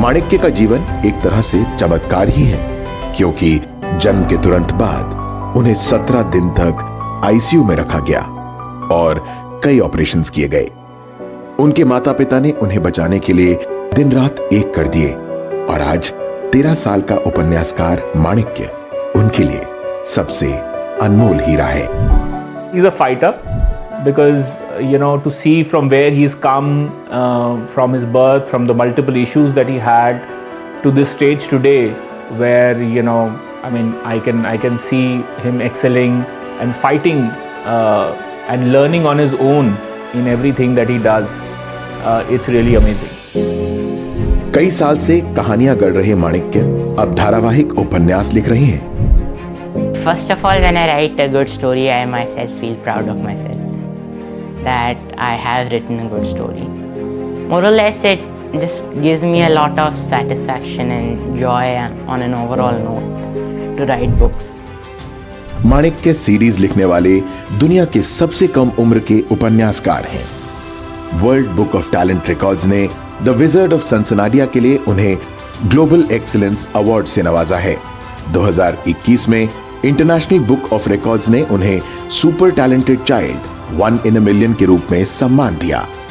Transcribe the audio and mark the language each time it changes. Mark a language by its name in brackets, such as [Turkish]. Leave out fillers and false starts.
[Hindi] माणिक्य का जीवन एक तरह से चमत्कार ही है, क्योंकि जन्म के तुरंत बाद उन्हें 17 दिन तक आईसीयू में रखा गया और कई ऑपरेशंस किए गए। उनके माता पिता ने उन्हें बचाने के लिए दिन रात एक कर दिए और आज 13 साल का उपन्यासकार माणिक्य उनके लिए सबसे अनमोल हीरा है। [English] He's a fighter because to see from where he's come from his birth, from the multiple issues that he had to this stage today where I can see him excelling and fighting and learning on his own in everything that he does. It's really amazing. [Hindi] कई साल से कहानियां गढ़ रहे माणिक्य अब धारावाहिक उपन्यास लिख रहे हैं। [English] First of all, when I write a good story, I myself feel proud of myself that I have written a good story. More or less, it just gives me a lot of satisfaction and joy on an overall note to write books. [Hindi] Manikya series लिखने वाले दुनिया के सबसे कम उम्र के उपन्यासकार हैं। World book of talent records ने द विजर्ड ऑफ सनसनाडिया के लिए उन्हें ग्लोबल एक्सीलेंस अवार्ड से नवाजा है। 2021 में इंटरनेशनल बुक ऑफ रिकॉर्ड्स ने उन्हें super talented child 1 in a million के रूप में सम्मान दिया।